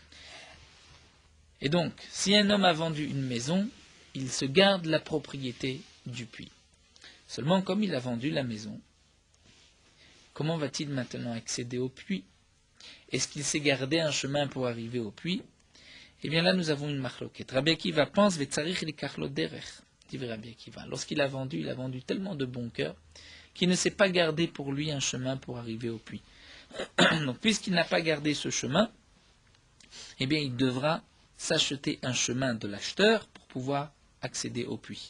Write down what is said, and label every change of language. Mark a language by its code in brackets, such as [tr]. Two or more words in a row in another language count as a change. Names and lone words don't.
[fr] Et donc, si un homme a vendu une maison, il se garde la propriété du puits. Seulement, comme il a vendu la maison, comment va-t-il maintenant accéder au puits? Est-ce qu'il s'est gardé un chemin pour arriver au puits? Eh bien là, nous avons une marloquette. Rabbi Akiva pense, [he] וצריך ליקח לו דרך, [fr] dit Rabbi Akiva. Lorsqu'il a vendu tellement de bon cœur qui ne sait pas garder pour lui un chemin pour arriver au puits. Donc, puisqu'il n'a pas gardé ce chemin, eh bien, il devra s'acheter un chemin de l'acheteur pour pouvoir accéder au puits.